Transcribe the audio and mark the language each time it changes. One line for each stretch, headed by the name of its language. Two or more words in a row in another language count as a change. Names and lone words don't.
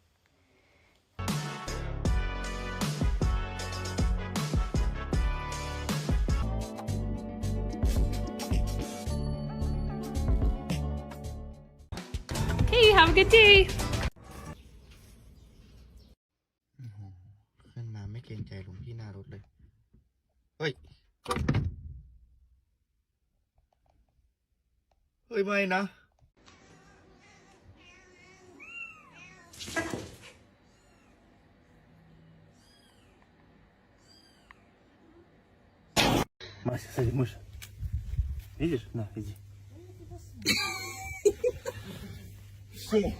English: Hey, have a good day.
Thai: ขึ้นมาไม่เกรงใจหลวงพี่หน้ารถเลย เฮ้ย เฮ้ยไม่นะ
Russian: Мася, садись, мышь. Видишь? На, иди. Все.